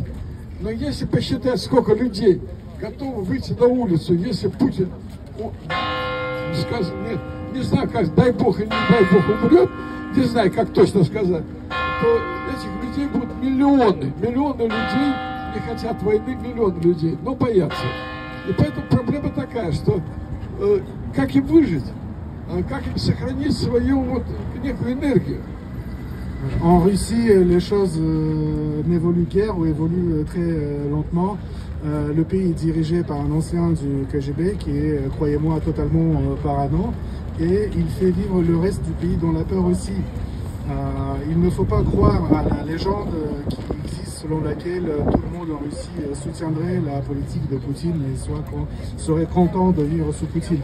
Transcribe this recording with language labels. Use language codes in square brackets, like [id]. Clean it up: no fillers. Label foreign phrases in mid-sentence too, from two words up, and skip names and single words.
[ru] Но если посчитать, сколько людей готовы выйти на улицу, если Путин, нет, не знаю как, дай Бог или не дай Бог умрет, не знаю как точно сказать, то этих людей будут миллионы людей не хотят войны миллионы людей, но боятся. И поэтому проблема такая, что как им выжить, как им сохранить свою вот некую энергию. [fr] En Russie, les choses n'évoluent guère ou évoluent très lentement. Le pays est dirigé par un ancien du KGB qui est, croyez-moi, totalement parano. Et il fait vivre le reste du pays dans la peur aussi. Il ne faut pas croire à la légende qui existe selon laquelle tout le monde en Russie soutiendrait la politique de Poutine et serait content de vivre sous Poutine.